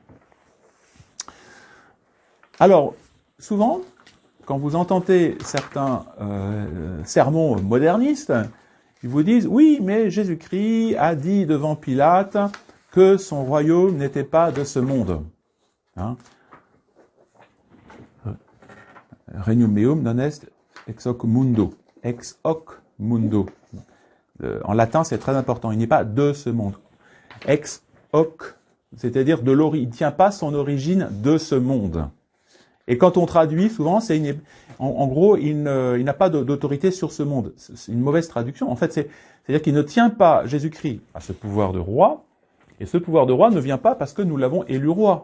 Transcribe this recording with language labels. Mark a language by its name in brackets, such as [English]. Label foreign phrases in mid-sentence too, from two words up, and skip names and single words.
[French] Alors, souvent, quand vous entendez certains sermons modernistes, ils vous disent, oui, mais Jésus-Christ a dit devant Pilate que son royaume n'était pas de ce monde. Hein? [Latin] Regnum meum non est ex hoc mundo. Ex hoc mundo. [French] En latin, c'est très important. Il n'est pas de ce monde. [Latin] Ex hoc, [French] c'est-à-dire il ne tient pas son origine de ce monde. Et quand on traduit, souvent, en gros, il n'a pas d'autorité sur ce monde. C'est une mauvaise traduction. En fait, c'est-à-dire qu'il ne tient pas Jésus-Christ à ce pouvoir de roi, et ce pouvoir de roi ne vient pas parce que nous l'avons élu roi.